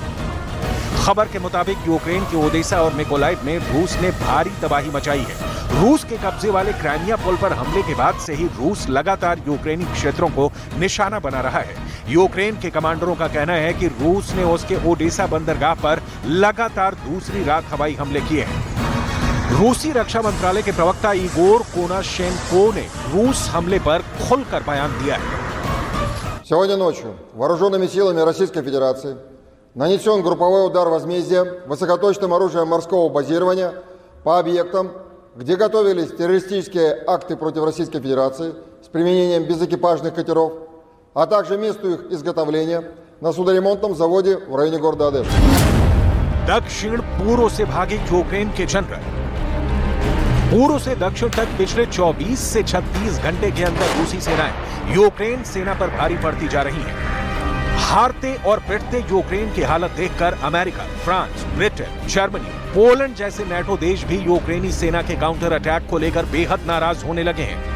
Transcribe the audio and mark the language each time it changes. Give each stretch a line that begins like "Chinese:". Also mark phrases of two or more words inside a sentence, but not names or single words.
Hindi: खबर के मुताबिक यूक्रेन के ओडेसा और मिकोलाइव में रूस ने भारी तबाही मचाई है रूस के कब्जे वाले क्राइमिया पुल पर हमले के बाद से ही रूस लगातार यूक्रेनी क्षेत्रों को निशाना बना रहा है। यूक्रेन के कमांडरों का कहना है कि रूस ने उसके ओडेसा बंदरगाह पर लगातार दूसरी रात हवाई हमले किए हैं। रूसी रक्षा मंत्रालय के प्रवक्ता इगोर कोनाशेंको ने रूस हमले पर खुलकर बयान दिया है।
Russian: Сегодня ночью вооруженными силами Российской Федерации нанесен групповой удар возмездия высокоточным оружием морского базирования по объектам, где готовились террористические акты против Российской Федерации с применением безэкипажных катеров, а также месту их изготовления на судоремонтном заводе в районе города Одесса.
Hindi: दक्षिण पूर्व से भागे यूक्रेन के जनरल। पूर्व से दक्षिण तक पिछले 24 से 36 घंटे के अंदर रूसी सेनाएं यूक्रेन सेना पर भारी पड़ती जा रही हैं। हारते और पिटते यूक्रेन की हालत देखकर अमेरिका, फ्रांस, ब्रिटेन, जर्मनी, पोलैंड जैसे नेटो देश भी यूक्रेनी सेना के
English: counter attack
Hindi: को लेकर बेहद नाराज होने लगे हैं।